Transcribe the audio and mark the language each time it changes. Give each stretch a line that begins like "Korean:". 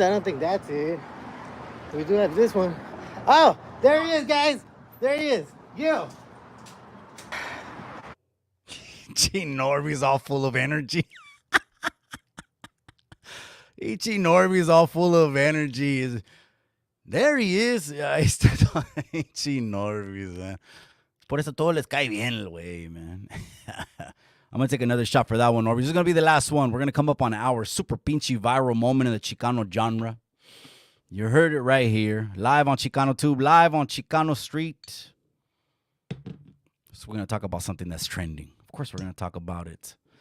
English: I don't think that's it. We do have this one. Oh, there he is, guys. There he is. Gil. Gee, Norby's all full of energy. Ichi Norby's all full of energy. There he is. Ichi Norby's, man.
Spanish: Por eso todo les cae bien el güey, man.
English: I'm going to take another shot for that one, Norby. This is going to be the last one. We're going to come up on our super pinchy viral moment in the Chicano genre. You heard it right here. Live on Chicano Tube. Live on Chicano Street. So we're going to talk about something that's trending. Of course, we're going to talk about it.